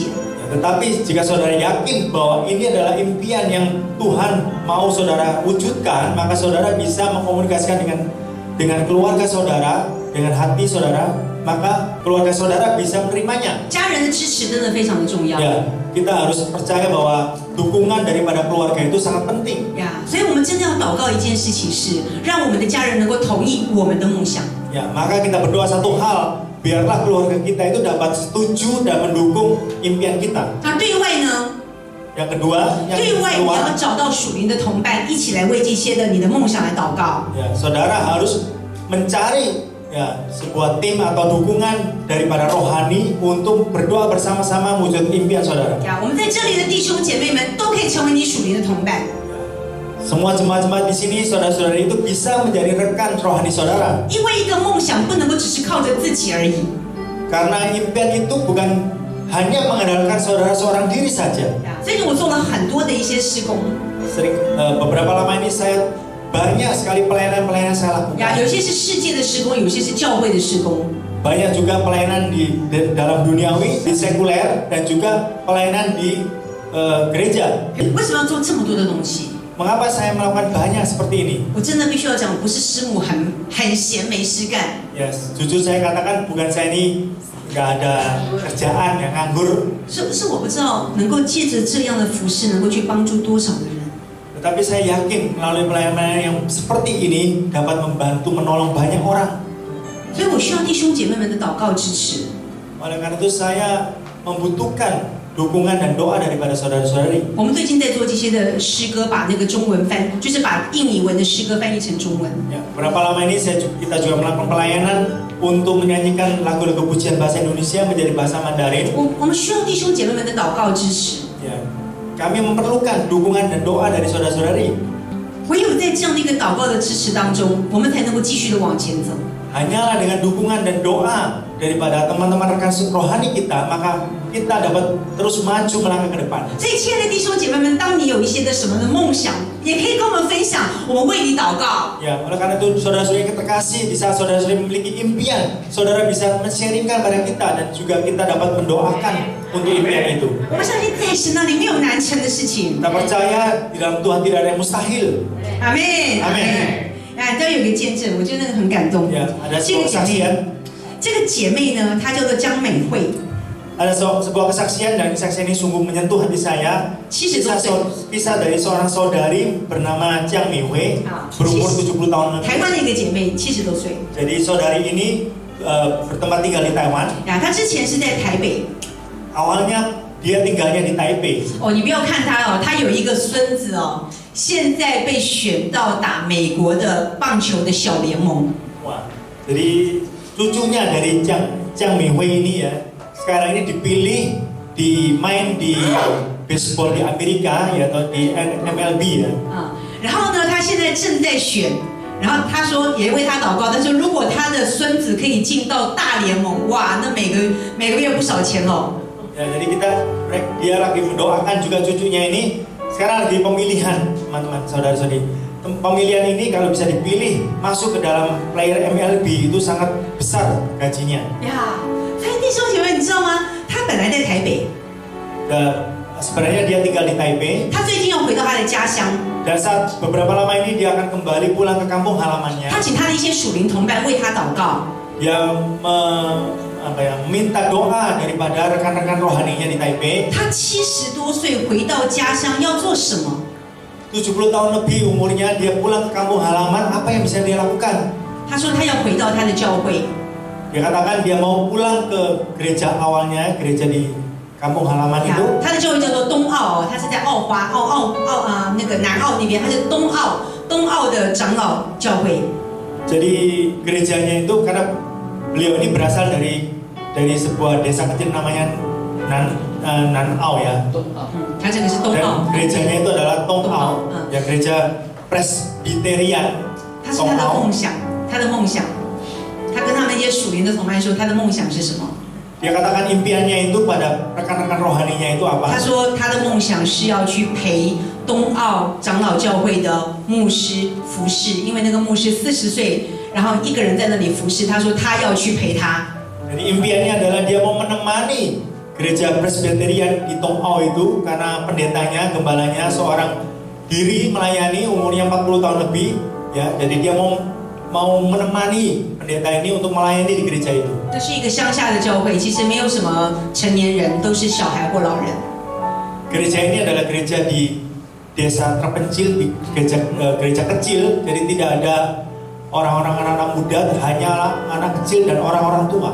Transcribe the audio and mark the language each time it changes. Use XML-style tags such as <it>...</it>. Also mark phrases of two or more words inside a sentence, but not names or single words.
<id>Tetapi jika saudara yakin bahwa ini adalah impian yang Tuhan mau saudara wujudkan, maka saudara bisa mengkomunikasikan dengan keluarga saudara, dengan hati saudara, maka keluarga saudara bisa menerimanya.</id> <zh>家人的支持真的非常的重要。</zh> <id>Ya, kita harus percaya bahwa dukungan daripada keluarga itu sangat penting.</id> <zh>呀，所以我们真的要祷告一件事情是，让我们的家人能够同意我们的梦想。</zh> <id>Ya, maka kita berdoa satu hal. Biarlah keluarga kita itu dapat setuju dan mendukung impian kita.</id> <zh>那对外呢？</zh> <id>Yang kedua, yang</id> <zh>对外你要</zh> <id>keluar,</id> <zh>找到属灵的同伴，一起来为这些的你的梦想来祷告。</zh> <id>ya, saudara harus mencari ya sebuah tim atau dukungan daripada rohani untuk berdoa bersama-sama mewujudkan impian saudara.</id> <zh>呀，我们在这里的弟兄姐妹们都可以成为你属灵的同伴。</zh> <id>Semua jemaat-jemaat di sini, saudara-saudara itu bisa menjadi rekan rohani saudara.</id> <zh>因为一个梦想不能够只是靠着自己而已。</zh> <id>Karena impian itu bukan hanya mengandalkan saudara seorang diri saja.</id> <zh>呀，最近我做了很多的一些施工。</zh> <id>Beberapa lama ini saya banyak sekali pelayanan-pelayanan saya lakukan.</id> <zh>呀，有些是世界的施工，有些是教会的施工。</zh> <id>Banyak juga pelayanan di dalam duniawi, di sekuler, dan juga pelayanan di gereja.</id> <zh>为什么要做这么多的东西？</zh> <id>Mengapa saya melakukan banyak seperti ini?</id> <zh>我真的必须要讲，我不是师母很闲没事干。</zh> <id>Yes, jujur saya katakan bukan saya ini nggak ada kerjaan yang nganggur.</id> <zh>是我不知道能够借着这样的服饰，能够去帮助多少的人。</zh> <id>Tetapi saya yakin melalui pelayanan yang seperti ini dapat membantu menolong banyak orang.</id> <zh>所以我需要弟兄姐妹们的祷告支持。</zh> <id>Oleh karena itu saya membutuhkan dukungan dan doa daripada saudara-saudari.</id> <zh>我们最近在做这些的诗歌，把那个中文翻，就是把印尼文的诗歌翻译成中文。</zh> <id>Ya, berapa lama ini kita juga melakukan pelayanan untuk menyanyikan lagu-lagu pujian bahasa Indonesia menjadi bahasa Mandarin.</id> <zh>我们需要弟兄姐妹们的祷告支持。</zh> <id>Ya, kami memerlukan dukungan dan doa dari saudara-saudari.</id> <zh>唯有在这样的一个祷告的支持当中，我们才能够继续的往前走。</zh> <id>Hanyalah dengan dukungan dan doa daripada teman-teman rekan rohani kita, maka kita dapat terus maju melangkah ke depan.</id> <zh>所以，亲爱的弟兄姐妹们，当你有一些的什么的梦想，也可以跟我们分享，我们为你祷告。</zh> <id>Ya, oleh karena itu saudara-saudari yang terkasih, di saat saudara-saudari memiliki impian, saudara bisa men-sharingkan pada kita dan juga kita dapat mendoakan untuk impian itu.</id> <zh>我们相信在神那里没有难成的事情。</zh> <id>Kita percaya di dalam Tuhan tidak ada yang mustahil.</id> <zh>阿门，阿门。啊，都有一个见证，我觉得那个很感动。</zh> <id>Ya, ada</id> <zh>这个</zh> <id>sebuah</id> <zh>姐妹，</zh> <id>kesaksian,</id> <zh>这个姐妹呢，她叫做江美惠，</zh> <id>ada sebuah kesaksian dan kesaksian ini sungguh menyentuh hati saya.</id> <zh>70 多岁，</zh> <id>Kisah dari seorang saudari bernama Jiang Mihui, berumur 70 tahun</id> <zh>台</zh> <id>lebih.</id> <zh>湾的一个姐妹，70多岁。</zh> <id>Jadi saudari ini bertempat tinggal di Taiwan.</id> <zh>啊，她之前是在台北。</zh> <id>Awalnya dia tinggalnya di Taipei.</id> <zh>哦，你不要看她哦，她有一个孙子哦，现在被选到打美国的棒球的小联盟。</zh> <id>Wah, jadi cucunya dari Jiang Mihui ini ya, sekarang ini dipilih main di baseball di Amerika ya atau di MLB ya.</id> <zh>啊，然后呢，她现在正在选。然后她说也为她祷告，但是如果她的孙子可以进到大联盟，哇，那每个月不少钱哦。</zh> <id>Ya, jadi dia lagi mendoakan juga cucunya ini sekarang lagi pemilihan teman-teman saudara-saudari. Pemilihan ini kalau bisa dipilih masuk ke dalam player MLB itu sangat besar gajinya.</id> <zh>呀，所以弟兄姐妹，你知道吗？她本来在台北，</zh> <id>Sebenarnya dia tinggal di Taipei</id> <zh>她最近要回到她的家乡，</zh> <id>dan saat beberapa lama ini dia akan kembali pulang ke kampung halamannya.</id> <zh>她请她的一些属灵同伴为她祷告。</zh> <id>Dia minta doa daripada rekan-rekan rohaninya di Taipei.</id> <zh>她70多岁回到家乡要做什么？</zh> <id>70 tahun lebih umurnya, dia pulang ke kampung halaman, apa yang bisa dia lakukan?</id> <zh>她说她要回到她的教会。</zh> <id>Dia katakan dia mau pulang ke gereja awalnya, gereja di kampung halaman</id> <zh>呀</zh> <id>itu.</id> <zh>她的教会叫做东澳哦，她是在那个南澳那边，她是东澳的长老教会。</zh> <id>Jadi gerejanya itu karena beliau ini berasal dari sebuah desa kecil namanya Nanao ya.</id> <zh>她这个是东澳</zh> <id>Dan，gerejanya itu adalah Tongao, ya gereja Presbyterian</id> <zh>她是她的</zh> <id>Tongao.</id> <zh>梦想，她的梦想。她跟他们一些属灵的同伴说，她的梦想是什么？</zh> <id>Dia katakan impiannya itu pada rekan-rekan rohaninya itu</id> <zh>她</zh> <id>apa?</id> <zh>说她的梦想是要去陪东澳长老教会的牧师服侍，因为那个牧师40岁，然后一个人在那里服侍。她说她要去陪他。</zh> <id>Jadi impiannya adalah dia mau menemani gereja Presbyterian di Tongao itu karena pendetanya, gembalanya seorang diri melayani umurnya 40 tahun lebih ya. Jadi dia mau menemani pendeta ini untuk melayani di gereja itu.</id> <zh>这是一个乡下的教会，其实没有什么成年人，都是小孩或老人。</zh> <id>Gereja ini adalah gereja di desa terpencil, di gereja kecil, jadi tidak ada orang-orang anak-anak muda, hanyalah anak kecil dan orang-orang tua.</id>